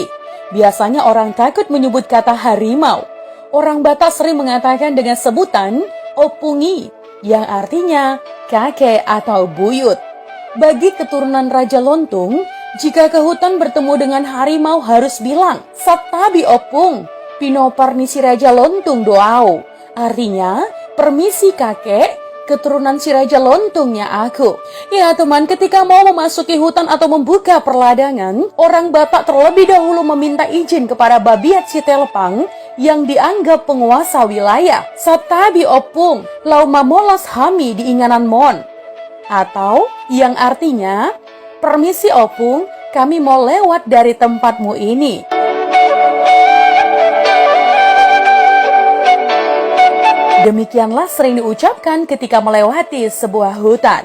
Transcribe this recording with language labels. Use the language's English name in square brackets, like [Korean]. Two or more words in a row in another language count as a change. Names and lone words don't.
[Indonesian] Biasanya orang takut menyebut kata harimau. Orang Batak sering mengatakan dengan sebutan opungi, yang artinya kakek atau buyut. Bagi keturunan Raja Lontung, jika ke hutan bertemu dengan harimau harus bilang, [Batak Toba] Satabi opung, pinopar nisi Raja Lontung doau. [Indonesian] Artinya, permisi kakek, keturunan si Raja Lontungnya aku. Ya teman, ketika mau memasuki hutan atau membuka perladangan, orang Batak terlebih dahulu meminta izin kepada Babiat Sitelepang yang dianggap penguasa wilayah. [Batak Toba] Satabi opung, lau mamolas hami di inganan mon. [Indonesian] Atau yang artinya, permisi opung, kami mau lewat dari tempatmu ini. Demikianlah sering diucapkan ketika melewati sebuah hutan.